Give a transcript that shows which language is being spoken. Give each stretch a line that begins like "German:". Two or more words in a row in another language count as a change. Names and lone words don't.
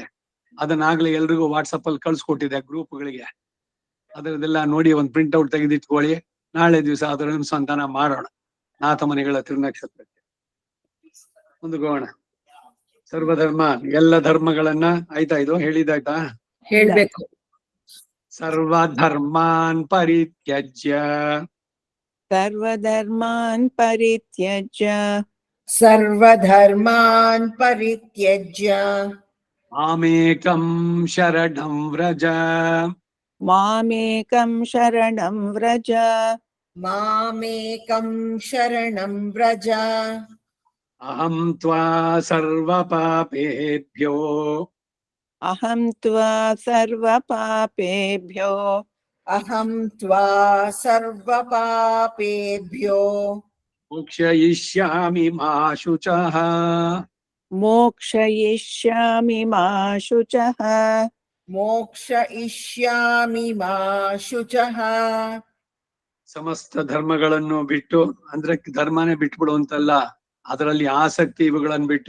Kannada: ಅದನ್ನಾಗ್ಲೇ ಎಲ್ರಿಗೂ ವಾಟ್ಸಪ್ ಅಲ್ಲಿ ಕಳ್ಸಿಕೊಟ್ಟಿದೆ ಗ್ರೂಪ್ಗಳಿಗೆ. ಅದರದೆಲ್ಲ ನೋಡಿ ಒಂದು
English: print out
Kannada: ತೆಗೆದಿಟ್ಕೊಳ್ಳಿ. ನಾಳೆ ದಿವಸ ಅದರ ಅನುಸಂಧಾನ ಮಾಡೋಣ ನಾಥಮನಿಗಳ ತಿರುನಕ್ಷತ್ರಕ್ಕೆ. ಮುಂದುಗೋಣ. ಸರ್ವಧರ್ಮ, ಎಲ್ಲ ಧರ್ಮಗಳನ್ನ ಆಯ್ತಾ? ಇದು ಹೇಳಿದಾಯ್ತಾ? ಹೇಳ್ಬೇಕು.
Sanskrit: ಸರ್ವಧರ್ಮಾನ್ ಪರಿತ್ಯಜ್ಯ ಸರ್ವಧರ್ಮಾನ್ ಪರಿತ್ಯಜ್ಯ ಸರ್ವಧರ್ಮಾನ್ ಪರಿತ್ಯಜ್ಯ ಮಾಮೇಕಂ ಶರಣಂ ವ್ರಜ ಮಾಮೇಕಂ ಶರಣಂ ವ್ರಜ ಮಾಮೇಕಂ ಶರಣಂ ವ್ರಜ ಅಹಂ ತ್ವಾ ಸರ್ವ ಪಾಪೇಭ್ಯೋ ಅಹಂ ತ್ವಾ ಸರ್ವ ಪಾಪೇಭ್ಯೋ ಅಹಂ ತ್ವಾ ಸರ್ವ ಪಾಪೇಭ್ಯೋ ಮೋಕ್ಷಯಿಷ್ಯಾಮಿ ಮಾ ಶುಚಃ ಮೋಕ್ಷಯಿಷ್ಯಾಮಿ ಮಾ ಶುಚಃ ಮೋಕ್ಷಯಿಷ್ಯಾಮಿ ಮಾ ಶುಚಃ.
Kannada: ಸಮಸ್ತ ಧರ್ಮಗಳನ್ನು ಬಿಟ್ಟು, ಅಂದ್ರೆ ಧರ್ಮನೇ ಬಿಟ್ಬಿಡು ಅಂತಲ್ಲ, ಅದರಲ್ಲಿ ಆಸಕ್ತಿ ಇವುಗಳನ್ನು ಬಿಟ್ಟು.